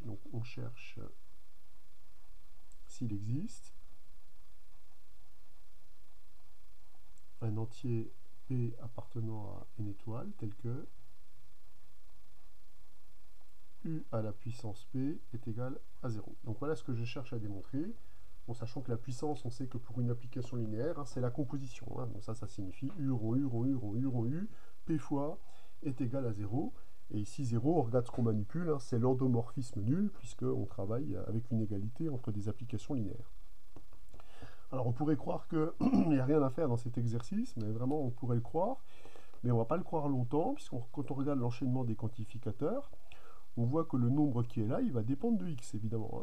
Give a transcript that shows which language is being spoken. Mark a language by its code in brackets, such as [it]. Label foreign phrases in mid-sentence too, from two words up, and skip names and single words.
[fr] Donc on cherche s'il existe un entier P appartenant à n étoile tel que U à la puissance P est égal à 0. Donc voilà ce que je cherche à démontrer. en sachant que la puissance, on sait que pour une application linéaire, hein, c'est la composition. Hein. Donc ça signifie U rond U rond U rond U rond U, P fois est égal à 0. Et ici 0, on regarde ce qu'on manipule, hein, c'est l'endomorphisme nul, puisqu'on travaille avec une égalité entre des applications linéaires. Alors on pourrait croire qu'il n'y a rien à faire dans cet exercice, mais vraiment on pourrait le croire, mais on ne va pas le croire longtemps, puisque quand on regarde l'enchaînement des quantificateurs, on voit que le nombre qui est là, il va dépendre de x, évidemment.